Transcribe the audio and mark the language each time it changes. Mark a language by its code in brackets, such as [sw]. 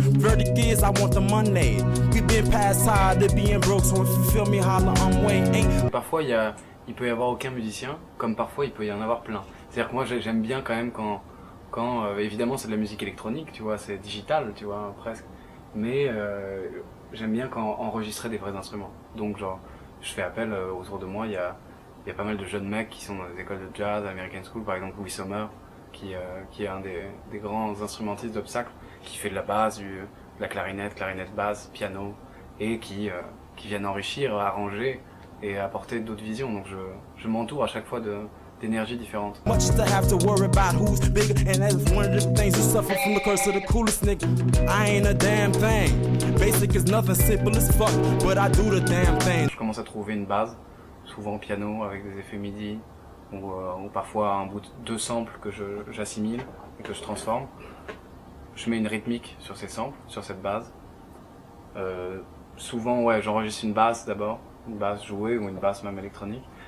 [en] Verdict is I want the money. We been past tired of being broke, so if you feel me, holler, I'm waiting. [fr] Parfois il peut y avoir aucun musicien, comme parfois il peut y en avoir plein. C'est-à-dire que moi j'aime bien quand même quand évidemment c'est de la musique électronique, tu vois, c'est digital, tu vois, presque. Mais j'aime bien quand enregistrer des vrais instruments. Donc genre, je fais appel autour de moi, il y a pas mal de jeunes mecs qui sont dans des écoles de jazz, American School, par exemple Louis Sommer, qui est un des grands instrumentistes d'Hopestacle, qui fait de la basse, de la clarinette basse, piano, et qui viennent enrichir, arranger et apporter d'autres visions. Donc je m'entoure à chaque fois d'énergies différentes. [en] Much to have to worry about who's bigger, and that's one of the things you suffer from the curse of the coolest nigga. I ain't a damn thing. Basic is nothing, simple as fuck, but I do the damn thing. [fr] Je commence à trouver une base, souvent piano avec des effets MIDI, ou parfois un bout de 2 samples que j'assimile et que je transforme. Je mets une rythmique sur ces samples, sur cette base. Souvent, ouais, j'enregistre une basse d'abord, une basse jouée ou une basse même électronique.